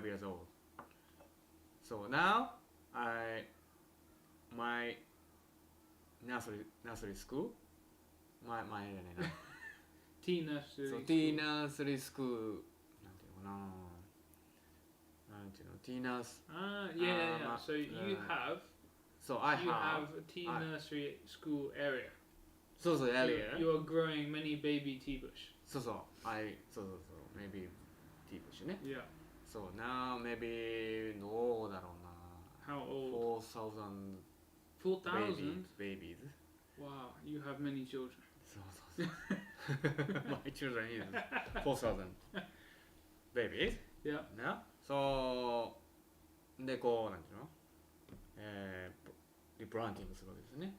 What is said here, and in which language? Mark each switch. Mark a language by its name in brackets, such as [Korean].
[English] 5 years old so now my nursery school [Japanese] 前じゃないな [English] Tea nursery. [Japanese] そうティーナースリースクールなんていうのかななんていうのティーナース [English] Yeah. So you have so I you have have a tea nursery school area. [Japanese] そう [English] area You are growing many baby tea bush. [Japanese] そう [English] maybe [Japanese] ティーブッシュね [English] Yeah. so now maybe [Japanese] どうだろうな [English] How old? 4,000 4,000? babies Wow, you have many children. [Japanese] そう [English] my children is 4,000 babies Yeah. [Japanese] ねそうでこうなんていうのリプランティングするわけですね